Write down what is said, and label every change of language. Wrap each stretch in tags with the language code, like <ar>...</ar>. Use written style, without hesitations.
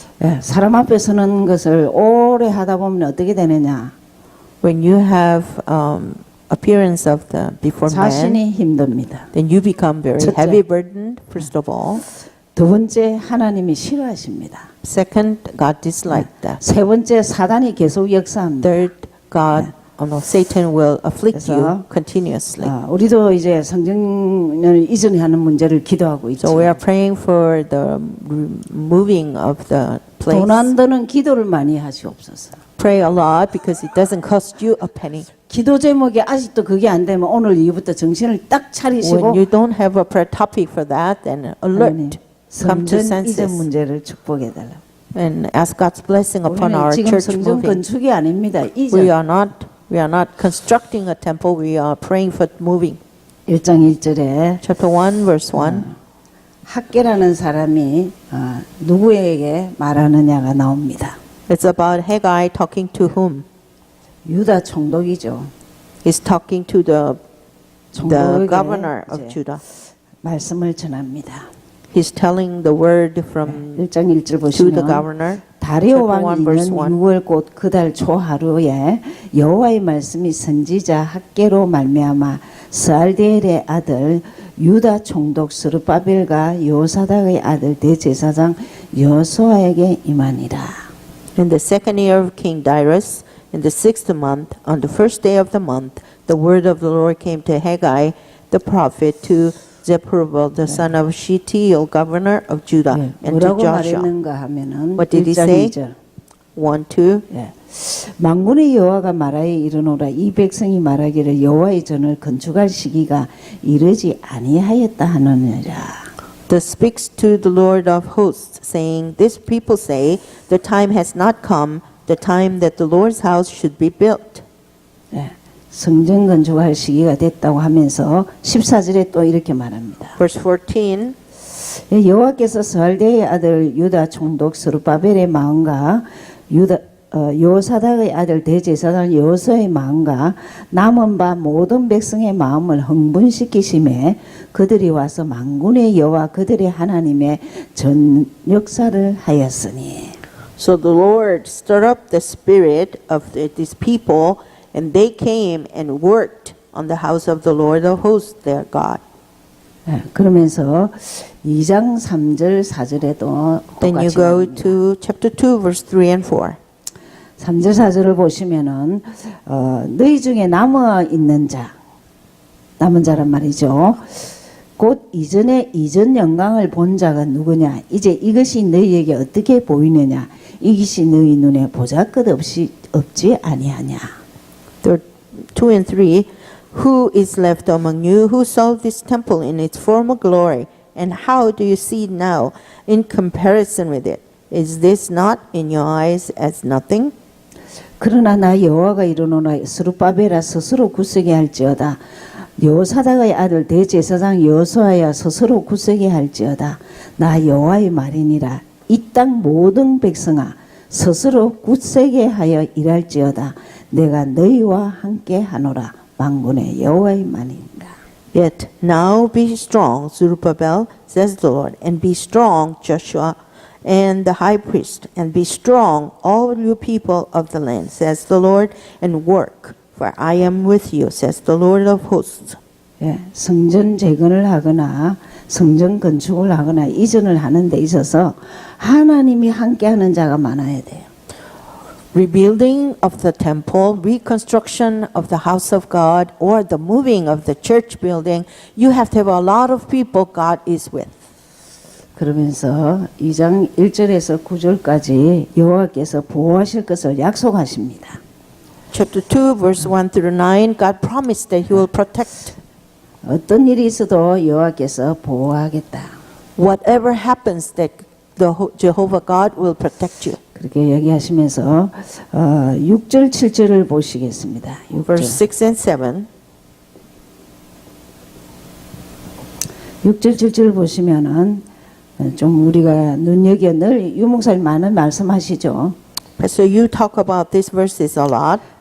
<ko>예, 사람 앞에 서는 것을 오래 하다 보면 어떻게 되느냐?</ko> <en>When you have appearance of the before man,</en> <ko>자신이 힘듭니다.</ko> <en>then you become very</en> <ko>첫째.</ko> <en>heavy burdened, first of all.</en> <ko>두 번째 하나님이 싫어하십니다.</ko> <en>Second, God disliked that.</en> <ko>세 번째 사단이 계속 역사합니다.</ko> <en>Third, God, Satan will afflict you</en> <ko>그래서,</ko> <en>continuously.</en> <ko>우리도 이제 성전을 이전에 하는 문제를 기도하고 있죠.</ko> <en>So we are praying for the removing of the place.</en> <ko>돈 안 드는 기도를 많이 하시옵소서.</ko> <en>Pray a lot because it doesn't cost you a penny.</en> <ko>기도 제목이 아직도 그게 안 되면 오늘 이후부터 정신을 딱 차리시고</ko> <en>When you don't have a prayer topic for that, then alert, come to</en> <ko>성전 이전</ko> <en>senses,</en> <ko>문제를 축복해 달라.</ko> <en>and ask God's blessing upon</en> <ko>우리는</ko> <en>our</en> <ko>지금</ko> <en>church</en> <ko>성전</ko> <en>moving.</en> <ko>건축이 아닙니다.</ko> <en>We</en> <ko>이전</ko> <en>are not constructing a temple. We are praying for moving.</en> <ko>1장 1절에</ko> <en>Chapter 1, verse 1.</en> <ko>학계라는 사람이 누구에게 말하느냐가 나옵니다.</ko> <en>It's about Haggai talking to whom?</en> <ko>유다 총독이죠.</ko> <en>He's talking to the</en> <ko>총독에게</ko> <en>governor of</en> <ko>이제</ko> <en>Judah.</en> <ko>말씀을 전합니다.</ko> <en>He's telling the word from</en> <ko>1장 1절</ko> <en>to the</en> <ko>보시면</ko> <en>governor.</en> <ko>다리오</ko> <en>Chapter 1,</en> <ko>왕</ko> <en>verse</en> <ko>2년</ko> <en>1.</en> <ko>6월 곧 그달 초하루에 여호와의 말씀이 선지자 학계로 말미암아 스알디엘의 아들 유다 총독 스룹바벨과 요사닥의 아들 대제사장 여호수아에게 임하니라.</ko> <en>In the second year of King Darius, in the 6th month, on the first day of the month, the word of the Lord came to Haggai, the prophet, to Zerubbabel, the son of Shealtiel, governor of Judah, and to</en> <ko>뭐라고</ko> <en>Joshua.</en> <ko>말했는가 하면은</ko> <en>What did he</en> <ko>1장</ko> <en>say?</en> <ko>2절</ko> <en>1, 2.</en> <ko>예. 만군의 여호와가 말하여 이르노라 이 백성이 말하기를 여호와의 전을 건축할 시기가 이르지 아니하였다 하느니라.</ko> <en>Thus speaks to the Lord of hosts, saying, This people say, the time has not come, the time that the Lord's house should be built.</en> <ko>예. 성전 건축할 시기가 됐다고 하면서 14절에 또 이렇게 말합니다.</ko> <en>Verse 14.</en> <ko>예, 여호와께서 스알디엘의 아들 유다 총독 스룹바벨의 마음과 요사닥의 아들 대제사장 여호수아의 마음과 남은 바 모든 백성의 마음을 흥분시키심에 그들이 와서 만군의 여호와 그들의 하나님의 전 역사를 하였으니.</ko> <en>So the Lord stirred up the spirit of these people, and they came and worked on the house of the Lord of hosts, their God.</en> <ko>예, 그러면서 2장 3절 4절에도</ko> <en>Then you</en> <ko>똑같이</ko> <en>go</en> <ko>나옵니다.</ko> <en>to chapter 2, verse 3 and 4.</en> <ko>3절 4절을 보시면은 너희 중에 남아 있는 자 남은 자란 말이죠. 곧 이전에 이전 영광을 본 자가 누구냐? 이제 이것이 너희에게 어떻게 보이느냐? 이것이 너희 눈에 보잘것없이 없지 아니하냐?</ko> <en>2 and 3. Who is left among you who saw this temple in its former glory? And how do you see it now in comparison with it? Is this not in your eyes as nothing?</en> <ko>그러나 나 여호와가 이르노라 스룹바벨아 스스로 굳세게 할지어다. 여호사닥의 아들 대제사장 여호수아야 스스로 굳세게 할지어다. 나 여호와의 말이니라. 이 땅 모든 백성아 스스로 굳세게 하여 일할지어다. 내가 너희와 함께 하노라. 만군의 여호와의 말이니라.</ko> <en>Yet now be strong, Zerubbabel, says the Lord, and be strong, Joshua, and the high priest, and be strong, all you people of the land, says the Lord, and work, for I am with you, says the Lord of hosts.</en> <ko>예, 성전 재건을 하거나 성전 건축을 하거나 이전을 하는 데 있어서 하나님이 함께하는 자가 많아야 돼요.</ko> <en>Rebuilding of the temple, reconstruction of the house of God, or the moving of the church building, you have to have a lot of people God is with.</en> <ko>그러면서 2장 1절에서 9절까지 여호와께서 보호하실 것을 약속하십니다.</ko> <en>Chapter 2, verse 1 through 9, God promised that He will protect.</en> <ko>어떤 일이 있어도 여호와께서 보호하겠다.</ko> <en>Whatever happens, that Jehovah God will protect you.</en> <ko>그렇게 얘기하시면서 6절 7절을 보시겠습니다. 6절.</ko> <en>Verse 6 and 7.</en> <ko>6절 7절 보시면은 좀 우리가 눈여겨 늘 유목사님 많은 말씀하시죠.</ko> <en>Pastor, you talk about these verses a lot.</en>